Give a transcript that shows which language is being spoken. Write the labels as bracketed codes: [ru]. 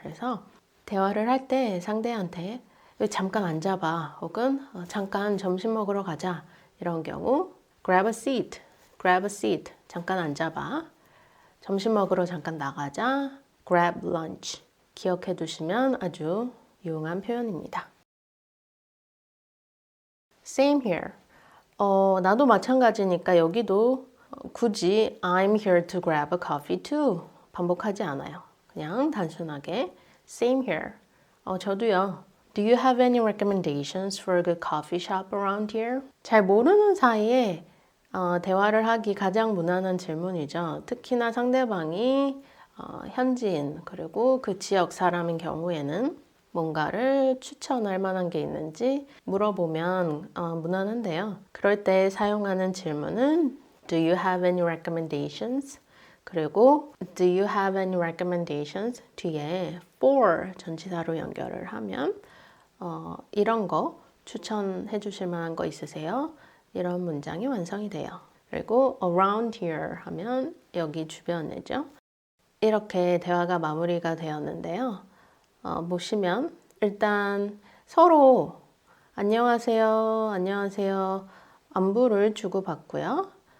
[ko] 그래서 대화를 할 때 상대한테 잠깐 앉아봐 혹은 잠깐 점심 먹으러 가자 이런 경우 [en] grab a seat, grab a seat [ko] 잠깐 앉아봐. 점심 먹으러 잠깐 나가자. grab lunch 기억해 두시면 아주 유용한 표현입니다. [en] Same here. [ko] 나도 마찬가지니까 여기도 굳이 [en] I'm here to grab a coffee too [ko] 반복하지 않아요. 그냥 단순하게 [en] same here. [ko] 저도요. [en] Do you have any recommendations for a good coffee shop around here? [ko] 잘 모르는 사이에 대화를 하기 가장 무난한 질문이죠. 특히나 상대방이 현지인 그리고 그 지역 사람인 경우에는 뭔가를 추천할 만한 게 있는지 물어보면 무난한데요. 그럴 때 사용하는 질문은 [en] Do you have any recommendations? [ko] 그리고 [en] Do you have any recommendations? [ko] 뒤에 for 전치사로 연결을 하면 이런 거 추천해 주실 만한 거 있으세요? 이런 문장이 완성이 돼요. 그리고 around here 하면 여기 주변이죠. 이렇게 대화가 마무리가 되었는데요. 보시면 일단 서로 안녕하세요, 안녕하세요 안부를 주고받고요.